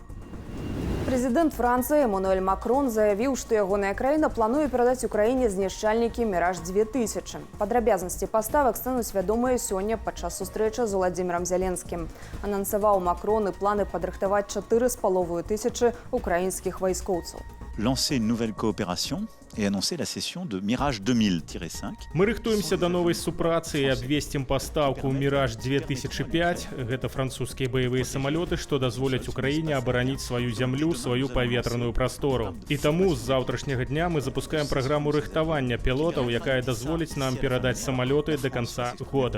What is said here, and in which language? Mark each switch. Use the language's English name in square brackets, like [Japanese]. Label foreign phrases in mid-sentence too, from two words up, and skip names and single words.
[Belarusian] Прэзідэнт Францыі Эмануэль Макрон заявіў, што ягоная краіна плануе перадаць Украіне знішчальнікі «Міраж-2000». Падрабязнасці паставак стануць вядомыя сёння падчас сустрэчы з Уладзімірам Зеленскім. Анансаваў Макрон і планы падрыхтаваць 4500 украінскіх вайскоўцаў. [French] Lancer une nouvelle coopération et annoncer la cession de Mirage 2000-5. [Belarusian] Мы рыхтуемся да новай супрацы і абвесцім пастаўку «Міраж-2005». Гэта французскія баявыя самалёты, што дазволяць Украіне абараніць сваю зямлю, сваю паветраную прастору. І таму з заўтрашняга дня мы запускаем праграму рыхтавання пілотаў, якая дазволіць нам перадаць самалёты да канца года.